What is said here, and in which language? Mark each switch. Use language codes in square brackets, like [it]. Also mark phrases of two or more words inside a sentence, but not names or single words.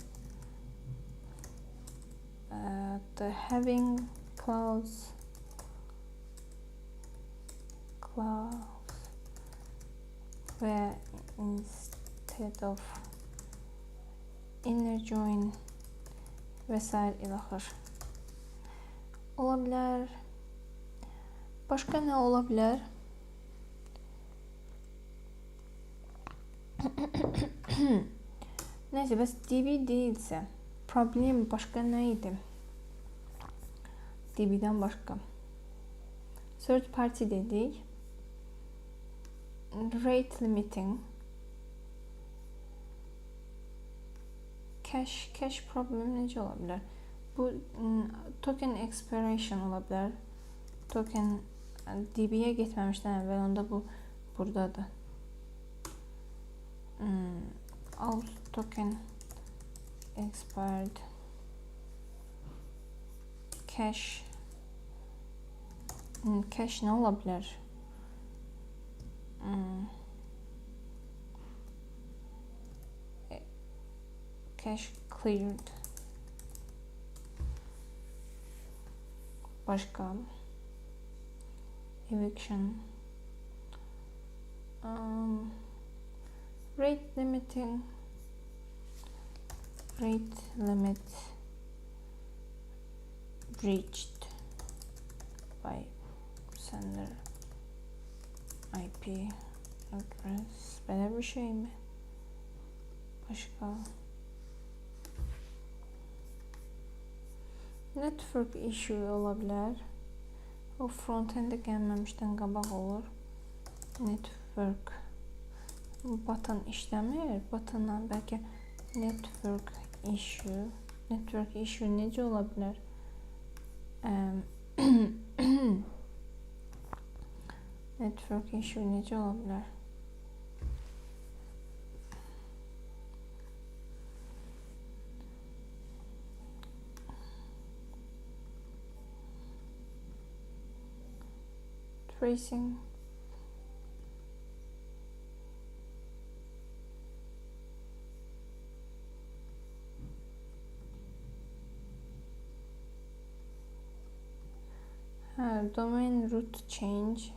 [en] the having clause where instead of inner join [az] vesaire ilaxır. Ola bilər. Başqa nə ola bilər? Neyse, bəs DB deyilsə, problem başqa nə idi? DB-dən başqa. [en] Third party [az] dedik. [en] Rate limiting. Cache problem [az] necə ola bilər? Bu [en] token expiration [az] ola bilər. Token DB-yə getməmişdən əvvəl, onda bu buradadır. [en] All token expired. [az] Cache nə ola bilər? [en] Cache cleared. [az] Başqa. [en] Eviction. Rate limiting. Rate limit breached by sender IP address. [az] Belə bir şey mi? Başqa. [en] Network issue [az] ola bilər. O front-end'e gəlməmişdən qabaq olur. Network. Button işləmir. Buttondan bəlkə [en] network issue. Network issue [az] necə ola bilər? [en] Network issue [az] necə ola bilər? [en] Tracing. Domain root change.